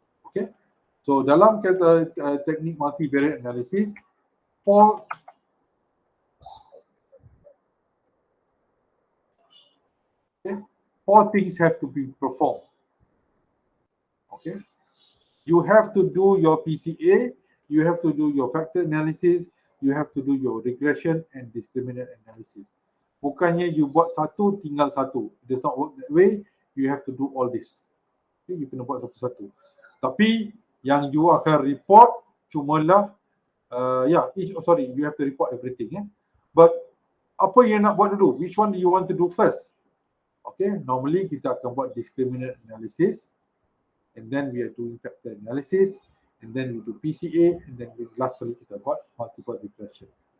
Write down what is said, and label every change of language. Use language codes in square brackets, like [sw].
[en] Okay. So [ms] dalam teknik [en] multivariate analysis, four things have to be performed. Okay. You have to do your PCA, you have to do your factor analysis, you have to do your regression and discriminant analysis. [ms] Bukannya you buat satu tinggal satu. [en] It does not work that way. You have to do all this. Okay, [ms] you kena buat satu-satu. Tapi yang you akan report cumalah [en] you have to report everything. [ms] But apa yang nak buat dulu? [en] Which one do you want to do first? Okay, normally [ms] kita akan buat [en] discriminant analysis, and then we are doing factor analysis, and then we do PCA, and then last [ms] kali kita buat [en] multiple regression.